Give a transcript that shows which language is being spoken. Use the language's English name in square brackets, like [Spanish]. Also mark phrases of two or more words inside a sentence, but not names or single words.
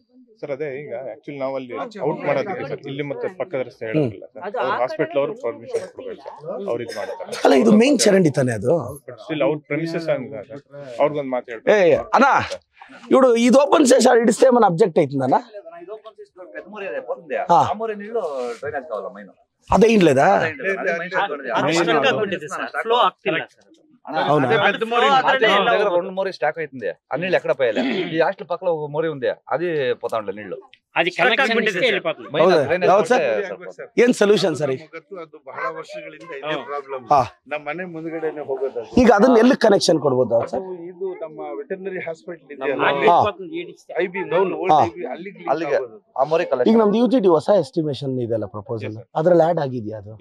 [Kannada] ಸರ್? ಅದೇ ಈಗ ಆಕ್ಚುಲಿ ನಾವು ಅಲ್ಲಿ ಔಟ್ ಮಾಡೋದಿದೆ ಸರ್. ಇಲ್ಲಿ ಮತ್ತೆ ಪಕ್ಕದ ರಸ್ತೆ ಹೇಳೋದಿಲ್ಲ ಸರ್. ಅವ್ರ ಹಾಸ್ಪಿಟಲ್ ಅವರು ಪರ್ಮಿಷನ್ ಕೊಡ್ಬೇಕು ಸರ್, ಅವ್ರು ಇದು ಮಾಡ್ತಾರೆ. ಅಲ್ಲ ಇದು ಮೇನ್ ಚರಂಡಿ ತಾನೆ ಅದು? ಸ್ಟಿಲ್ ಅವ್ರ ಪ್ರೆಮಿಸಸ್ ಅಂತ ಸರ್, ಅವ್ರಿಗೊಂದು ಮಾತು ಹೇಳ್ಬೇಕು. ಅಣ್ಣ ಇವ್ರು ಇದು ಓಪನ್ ಸೇಸ್ ಇಡಿಸ್ತೇ [Telugu] మన అబ్జెక్ట్ అవుతుందన్న. [Kannada] ಅದೇ ಇನ್ಲೇದಾ? [Telugu] రెండు మోరీ స్టాక్ అవుతుంది ఆ నీళ్ళు ఎక్కడ పోయాలి ఈ హాస్టల్ పక్కన ఒక మోరీ ఉంది అది పోతా ఉండే నీళ్లు అది కనెక్షన్ ఇస్తే వెళ్ళిపోతుంది. [Kannada] ಏನ್ ಸೊಲ್ಯೂಷನ್ ಸರ್? ಅದು ಬಹಳ ವರ್ಷಗಳಿಂದ ಇದೇ ಪ್ರಾಬ್ಲಮ್. ನಮ್ಮ ಮನೆ ಮುಂದ್ಗಡೆನೆ ಹೋಗೋದು. ಈಗ ಅದನ್ನ ಎಲ್ಲಿ ಕನೆಕ್ಷನ್ ಕೊಡ್ಬೋದು ಸರ್? ಇದು ನಮ್ಮ ವೆಟರ್ನರಿ ಹಾಸ್ಪಿಟಲ್ ಇದೆಯಲ್ಲ, ಐಬಿ ಅಲ್ಲಿಗೆ ಆ ಮೋರಿ ಈಗ ಕಲೆಕ್ಷನ್. ನಮ್ದು ಯುಜಿಡಿ ಹೊಸ ಎಸ್ಟಿಮೇಷನ್ ಇದೆಲ್ಲ ಪ್ರಪೋಸಲ್, ಅದ್ರಲ್ಲಿ ಆಡ್ ಆಗಿದೆಯಾ ಅದು?